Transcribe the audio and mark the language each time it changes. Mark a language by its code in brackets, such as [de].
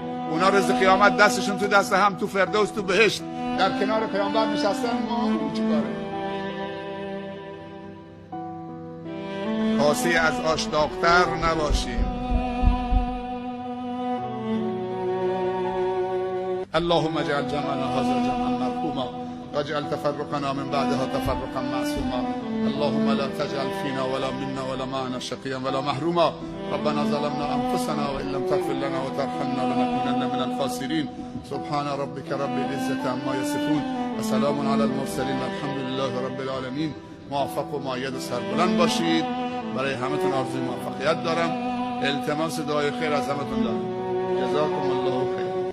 [fa] اونا روز قیامت دستشون تو دست هم تو فردوس تو بهشت در کنار پیامبر نشستن، ما چیکاره؟ کاسه از آش داغ‌تر نباشیم. [ar] اللهم اجعل جمعنا هذا جمعا مرحوما واجعل تفرقنا من بعدها تفرقا معصوما. اللهم لا تجعل فينا ولا منا ولا معنا شقيا ولا محروما. ربنا ظلمنا انفسنا وان لم تغفر لنا وترحمنا لنكونن من الخاسرين. سبحان ربك رب العزة عما يصفون وسلام على المرسلين والحمد لله رب العالمين. [fa] موفق و مؤید و سربلند باشید. برای همتون آرزوی موفقیت دارم. التماس دعای خیر از همتون دارم. جزاكم الله خیر.